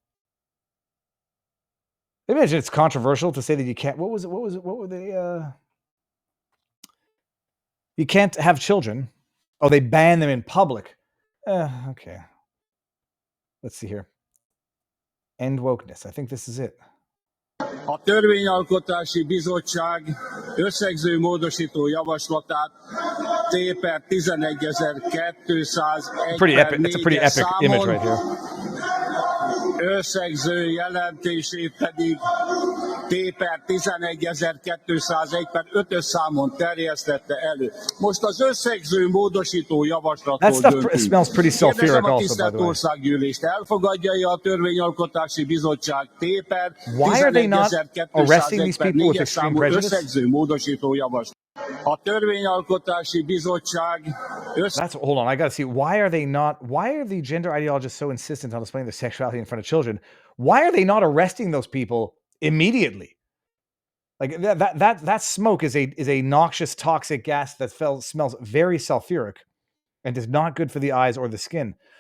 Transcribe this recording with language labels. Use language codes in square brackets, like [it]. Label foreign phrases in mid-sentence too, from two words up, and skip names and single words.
[en] Imagine it's controversial to say that you can't. What were they? You can't have children. Oh, they ban them in public. Okay. Let's see here. End wokeness. I think this is it. [hu] A Törvényalkotási Bizottság összegző módosító javaslatát T/11.201 [en] Pretty epic. It's a pretty epic image right here. [hu] Összegző jelentését pedig T/11.201/5-ös számon terjesztette elő. Most az összegző módosító javaslatról döntünk. [en] Smells pretty sulfuric also, by [hu] tisztelt országgyűlést elfogadja a Törvényalkotási Bizottság T/11.201/4-es számú összegző módosító javaslat. A Törvényalkotási Bizottság. [en] Hold on, I got to see. Why are the gender ideologists so insistent on displaying their sexuality in front of children? Why are they not arresting those people immediately? Like that smoke is a noxious, toxic gas that smells very sulfuric and is not good for the eyes or the skin.